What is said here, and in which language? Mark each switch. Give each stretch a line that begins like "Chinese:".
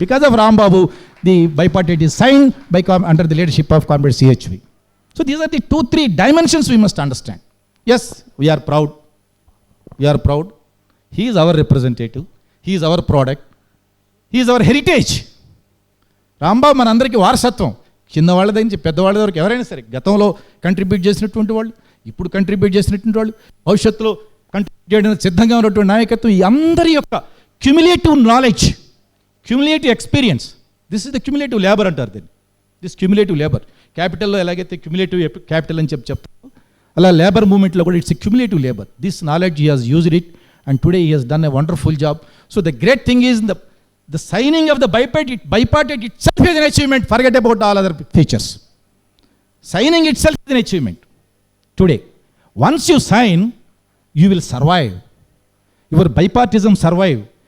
English: Because of Rambabu, the bipartite is signed under the leadership of Comrade CHV. So these are the 2-3 dimensions we must understand. Yes, we are proud. He is our representative. He is our product. He is our heritage. Rambabu
Telugu: manandariki varasatvam. చిన్నవాళ్ళ దగ్గర నుంచి పెద్దవాళ్ళ వరకు ఎవరైనా సరే గతంలో contribute చేసినటువంటి వాళ్ళు, ఇప్పుడు కంట్రిబ్యూట్ చేసినటువంటి వాళ్ళు, భవిష్యత్తులో కంట్రిబ్యూట్ చేయడానికి సిద్ధంగా ఉన్నటువంటి నాయకత్వం, ఈ అందరి యొక్క cumulative knowledge, cumulative experience,
English: this is the cumulative labour
Telugu: అంటారు దీన్ని.
English: this cumulative labour,
Telugu: క్యాపిటల్లో ఎలాగైతే క్యుములేటివ్ క్యాపిటల్ అని చెప్తారు, అలా లేబర్ మూమెంట్లో కూడా
English: It's a cumulative labour. This knowledge he has used it and today he has done a wonderful job. So the great thing is the signing of the bipartite itself is an achievement. Forget about all other features. Signing itself is an achievement today. Once you sign, you will survive. Your bipartism survive.